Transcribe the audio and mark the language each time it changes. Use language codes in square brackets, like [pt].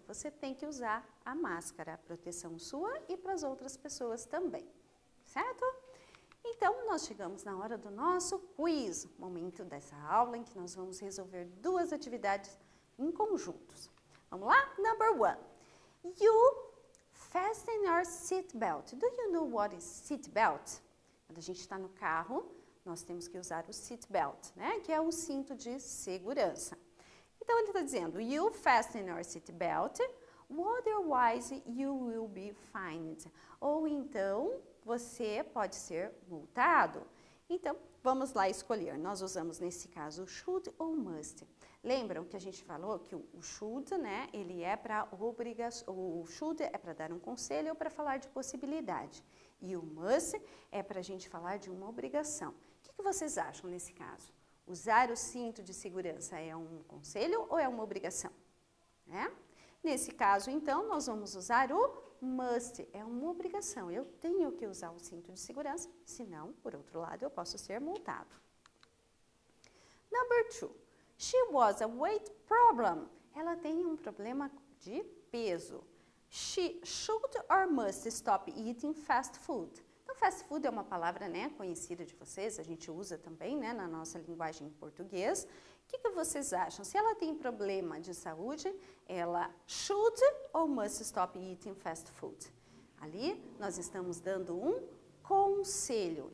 [pt] Você tem que usar a máscara, a proteção sua e para as outras pessoas também, certo? Então, nós chegamos na hora do nosso quiz, momento dessa aula em que nós vamos resolver duas atividades em conjuntos. Vamos lá? [en] Number 1. You fasten your seat belt. Do you know what is seat belt? [pt] Quando a gente está no carro, nós temos que usar o seat belt, né? Que é o cinto de segurança. Então, ele está dizendo, [en] you fasten your seat belt, otherwise you will be fined. [pt] Ou então, você pode ser multado. Então, vamos lá escolher. Nós usamos, nesse caso, o should ou must. Lembram que a gente falou que o should, né, ele é para obrigação, o should é para dar um conselho ou para falar de possibilidade. E o must é para a gente falar de uma obrigação. O que vocês acham nesse caso? Usar o cinto de segurança é um conselho ou é uma obrigação? Nesse caso, então, nós vamos usar o must, é uma obrigação. Eu tenho que usar o cinto de segurança, senão, por outro lado, eu posso ser multado. [en] Number 2. She was a weight problem. [pt] Ela tem um problema de peso. [en] She should or must stop eating fast food. [pt] Então, fast food é uma palavra, né, conhecida de vocês, a gente usa também, né, na nossa linguagem em português, que vocês acham? Se ela tem problema de saúde, ela should ou must [en] stop eating fast food? [pt] Ali nós estamos dando um conselho.